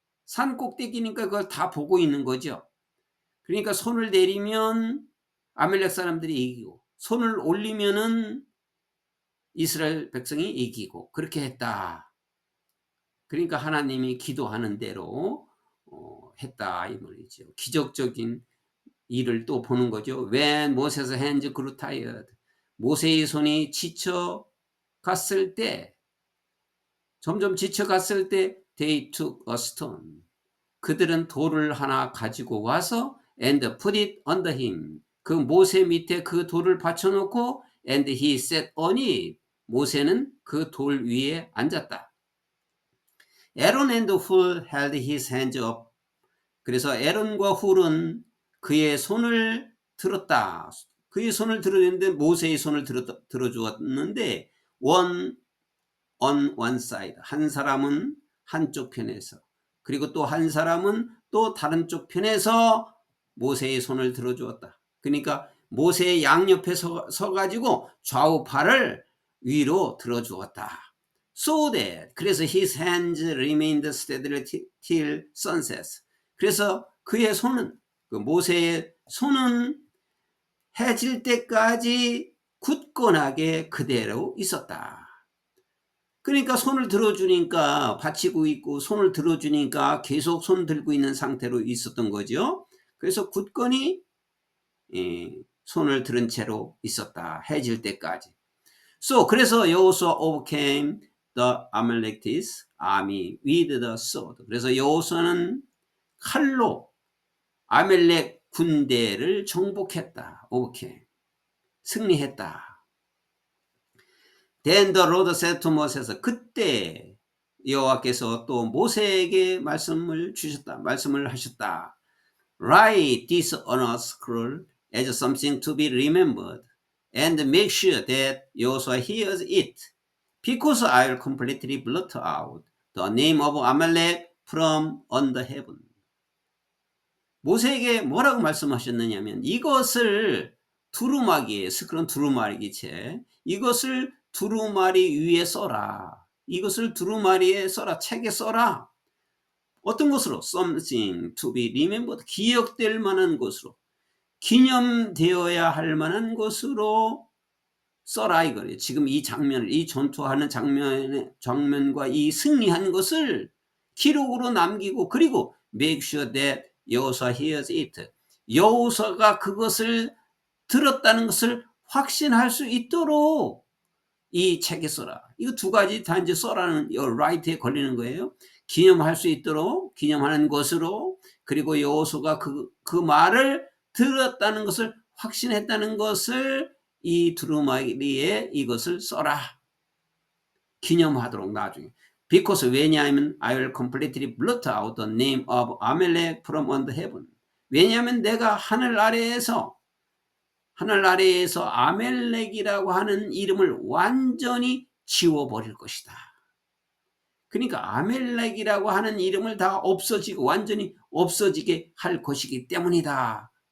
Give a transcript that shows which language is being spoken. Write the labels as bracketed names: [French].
[Korean] 산 꼭대기니까 그걸 다 보고 있는 거죠. 그러니까 손을 내리면 아멜렉 사람들이 이기고, 손을 올리면은 이스라엘 백성이 이기고, 그렇게 했다. 그러니까 하나님이 기도하는 대로 했다 이 말이죠. 기적적인 일을 또 보는 거죠. [English] When Moses' hands grew tired, [Korean] 모세의 손이 지쳐갔을 때, [English] 점점 지쳐갔을 때, they took a stone. [Korean] 그들은 돌을 하나 가지고 와서 [English] and put it under him. [Korean] 그 모세 밑에 그 돌을 받쳐놓고 [English] and he sat on it. [Korean] 모세는 그 돌 위에 앉았다. [English] Aaron and Hur held his hands up. [Korean] 그래서 에론과 훌은 그의 손을 들었다. 그의 손을 들어줬는데 모세의 손을 들어주었는데 [English] on one side. [Korean] 한 사람은 한쪽 편에서, 그리고 또 한 사람은 또 다른 쪽 편에서 모세의 손을 들어주었다. 그러니까 모세의 양옆에 서가지고 좌우팔을 위로 들어주었다. [English] So that, [Korean] 그래서 [English] his hands remained steady till sunset. [Korean] 그래서 그의 손은, 그 모세의 손은 해질 때까지 굳건하게 그대로 있었다. 그러니까 손을 들어주니까, 받치고 있고 손을 들어주니까 계속 손 들고 있는 상태로 있었던 거죠. 그래서 굳건히 손을 들은 채로 있었다. 해질 때까지. 그래서 [English] 여호수아 overcame the Amalekites army with the sword. [Korean] 그래서 여호수아는 칼로 아멜렉 군대를 정복했다. overcame. 승리했다. [English] Then the Lord said to Moses. [Korean] 그때 여호와께서 또 모세에게 말씀을 하셨다. [English] Write this on a scroll as something to be remembered, and make sure that Joshua hears it, because I will completely blot out the name of Amalek from under heaven. [Korean] 모세에게 뭐라고 말씀하셨느냐면 이것을 두루마기에 스크론 두루마기체 이것을 두루마리 위에 써라. 이것을 두루마리에 써라. 책에 써라. 어떤 것으로? [English] Something to be remembered. [Korean] 기억될 만한 것으로. 기념되어야 할 만한 것으로 써라 이거예요. 지금 이 장면을, 이 전투하는 장면과 이 승리한 것을 기록으로 남기고, 그리고 [English] make sure that 여호수아 hears it. [Korean] 여호수아가 그것을 들었다는 것을 확신할 수 있도록 이 책에 써라. 이거 두 가지 다 이제 써라는 write에 걸리는 거예요. 기념할 수 있도록 기념하는 것으로, 그리고 여호수아가 그 말을 들었다는 것을 확신했다는 것을 이 두루마리에 이것을 써라. 기념하도록 나중에. [English] Because [Korean] 왜냐하면 [English] I will completely blot out the name of Amalek from under heaven. [Korean] 왜냐하면 내가 하늘 아래에서 아멜렉이라고 하는 이름을 완전히 지워버릴 것이다. 그러니까 아멜렉이라고 하는 이름을 다 없어지고 완전히 없어지게 할 것이기 때문이다.